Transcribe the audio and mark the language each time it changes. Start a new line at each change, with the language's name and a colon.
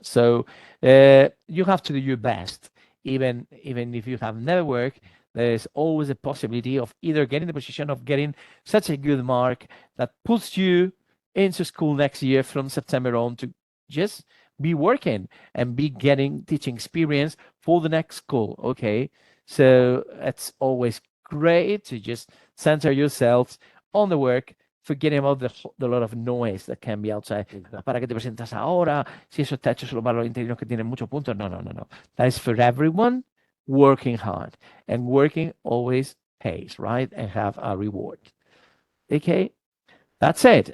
English: So you have to do your best. Even if you have never worked, there's always a possibility of either getting the position of getting such a good mark that puts you into school next year from September on to just be working and be getting teaching experience for the next school. Okay, so it's always great to just center yourselves on the work, forgetting about the lot of noise that can be outside.
Spanish: ¿Para qué te presentas ahora? Si eso está hecho solo para los interinos que tienen muchos puntos. No.
English: That is for everyone working hard, and working always pays, right? And have a reward. Okay, that's it.